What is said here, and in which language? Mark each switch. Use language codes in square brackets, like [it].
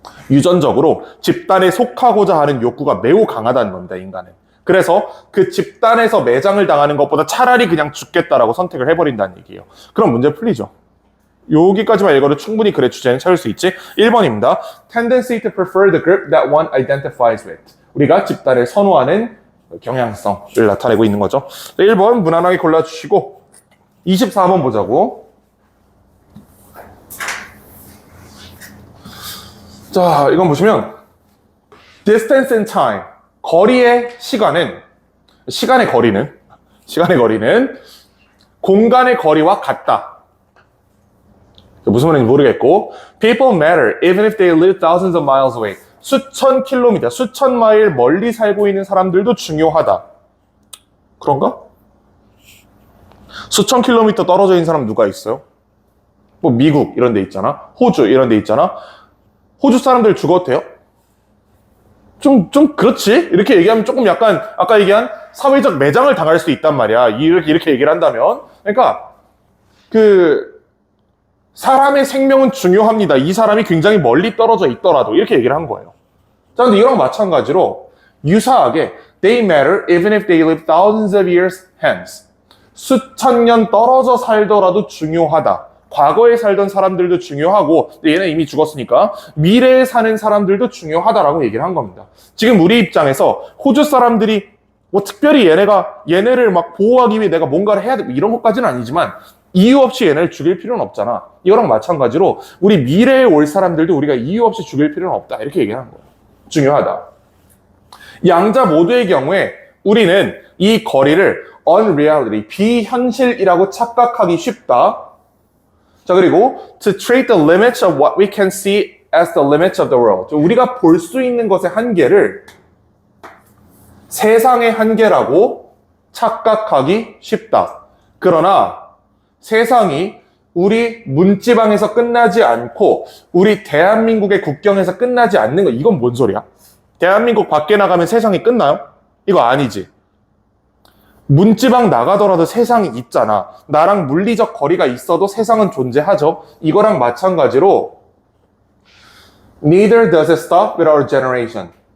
[ko] 유전적으로 집단에 속하고자 하는 욕구가 매우 강하다는 겁니다, 인간은. 그래서 그 집단에서 매장을 당하는 것보다 차라리 그냥 죽겠다라고 선택을 해버린다는 얘기예요. 그럼 문제 풀리죠. 여기까지만 읽어도 충분히 글의 주제는 찾을 수 있지. 1번입니다. [en] Tendency to prefer the group that one identifies with. [ko] 우리가 집단을 선호하는 경향성을 나타내고 있는 거죠. 1번 무난하게 골라주시고 24번 보자고. 자, 이건 보시면 [en] distance and time, [ko] 거리의 시간의 거리는 공간의 거리와 같다. 무슨 말인지 모르겠고, [en] people matter even if they live thousands of miles away. [ko] 수천 킬로미터, 수천 마일 멀리 살고 있는 사람들도 중요하다. 그런가? 수천 킬로미터 떨어져 있는 사람 누가 있어요? 뭐 미국 이런 데 있잖아. 호주 이런 데 있잖아. 호주 사람들 죽어도 돼요? 좀 그렇지? 이렇게 얘기하면 조금 약간 아까 얘기한 사회적 매장을 당할 수 있단 말이야. 이렇게 얘기를 한다면. 그러니까 사람의 생명은 중요합니다. 이 사람이 굉장히 멀리 떨어져 있더라도 이렇게 얘기를 한 거예요. 자, 근데 이랑 마찬가지로 유사하게 [en] they matter even if they live thousands of years hence. [ko] 수천 년 떨어져 살더라도 중요하다. 과거에 살던 사람들도 중요하고 얘는 이미 죽었으니까 미래에 사는 사람들도 중요하다라고 얘기를 한 겁니다. 지금 우리 입장에서 호주 사람들이 뭐 특별히 얘네를 막 보호하기 위해 내가 뭔가를 해야 되고 이런 것까지는 아니지만 이유 없이 얘네를 죽일 필요는 없잖아. 이거랑 마찬가지로 우리 미래에 올 사람들도 우리가 이유 없이 죽일 필요는 없다. 이렇게 얘기하는 거예요. 중요하다. 양자 모두의 경우에 우리는 이 거리를 unreality, 비현실이라고 착각하기 쉽다. 자, 그리고 [en] to treat the limits of what we can see as the limits of the world. [ko] 우리가 볼 수 있는 것의 한계를 세상의 한계라고 착각하기 쉽다. 그러나 세상이 우리 문지방에서 끝나지 않고 우리 대한민국의 국경에서 끝나지 않는 거, 이건 뭔 소리야? 대한민국 밖에 나가면 세상이 끝나요? 이거 아니지. 문지방 나가더라도 세상이 있잖아. 나랑 물리적 거리가 있어도 세상은 존재하죠. 이거랑 마찬가지로 [en] Neither does it stop with our generation.